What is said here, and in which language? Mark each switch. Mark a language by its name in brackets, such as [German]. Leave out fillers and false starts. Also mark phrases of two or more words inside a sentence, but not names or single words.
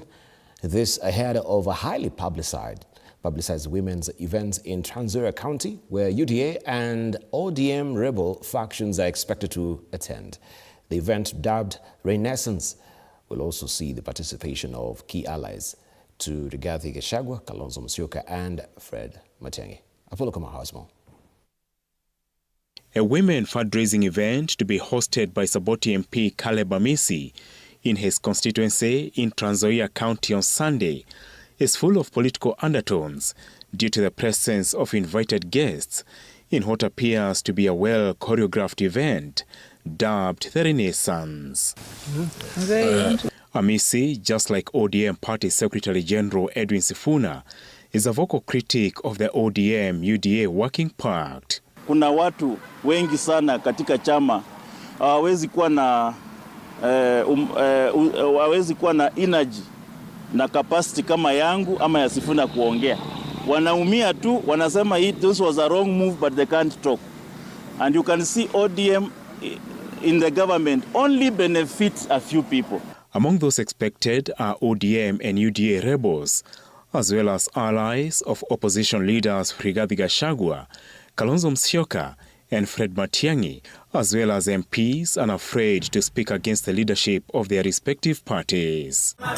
[English] This ahead of a highly publicized women's events in Trans Nzoia County, where UDA and ODM rebel factions are expected to attend. The event, dubbed Renaissance, will also see the participation of key allies to Rigathi Gachagua, Kalonzo Musyoka, and Fred Matiang'i. Apollo Kamahasmo. A women fundraising event to be hosted by Saboti MP Caleb Amisi in his constituency in Trans Nzoia County on Sunday is full of political undertones due to the presence of invited guests in what appears to be a well-choreographed event dubbed the Renaissance. Amisi, just like ODM Party Secretary General Edwin Sifuna, is a vocal critic of the ODM-UDA working pact. [Swahili] Kuna watu wengi sana katika chama hawawezi kuwa na energy na capacity kama yangu ama ya Sifuna kuongea. Wanaumia tu, wanasema [English] this was a wrong move, but they can't talk. And you can see ODM in the government only benefits a few people. Among those expected are ODM and UDA rebels, as well as allies of opposition leaders Rigathi Gachagua, Kalonzo Musyoka, and Fred Matiang'i, as well as MPs unafraid to speak against the leadership of their respective parties.